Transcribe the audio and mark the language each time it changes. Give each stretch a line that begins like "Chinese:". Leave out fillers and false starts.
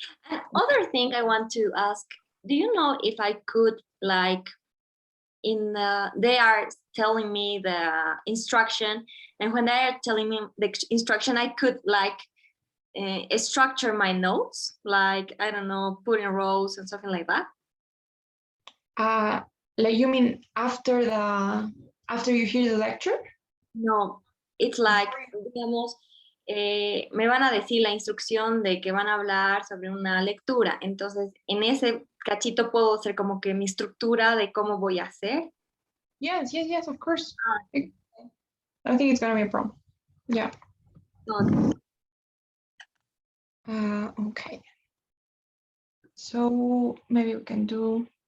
English: And other thing I want to ask, do you know if I could like they are telling me the instruction, and when they are telling me the instruction, I could like structure my notes, like I don't know, put in rows and something like that. Uh, like you mean after you hear the lecture? No, it's like,
Spanish: digamos, me van a decir la instrucción de que van a hablar sobre una lectura. Entonces, en ese cachito puedo hacer como que mi estructura de cómo voy a hacer.
English: Yes, yes, yes, of course. Ah, I think it's gonna be a problem. Yeah. no. Okay. So maybe we can do.